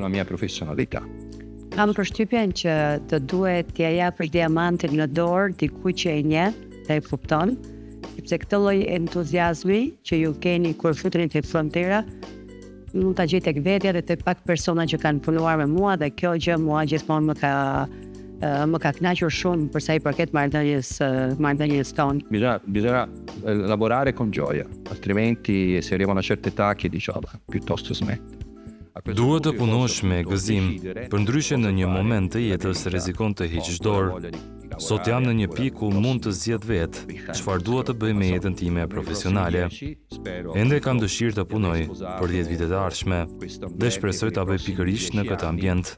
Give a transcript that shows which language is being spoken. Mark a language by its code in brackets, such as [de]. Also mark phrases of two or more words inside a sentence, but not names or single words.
[sq] Kam përshtypjen që të duhet t'ia japësh diamantin në dorë dikujt që e njeh dhe e kupton, sepse këtë lloj entuziazmi që ju keni kur futeni te frontera, mund ta gjej tek vetja dhe tek pak persona që kanë punuar me mua dhe kjo gjë mua gjithmonë më ka kënaqur shumë për sa i përket marrëdhënies tonë. [it] Bisogna lavorare con gioia, altrimenti se arriva a una certa età che diciamo piuttosto smetto. [sq] Duhet të punosh me gëzim, përndryshe në një moment të jetës rrezikon të hiqësh dorë. Sot jam në një pikë ku mund të zgjedh vetë çfarë dua të bëj me jetën time profesionale. Ende kam dëshirë të punoj për 10 vite të ardhshme dhe shpresoj ta bëj pikërisht në këtë ambient.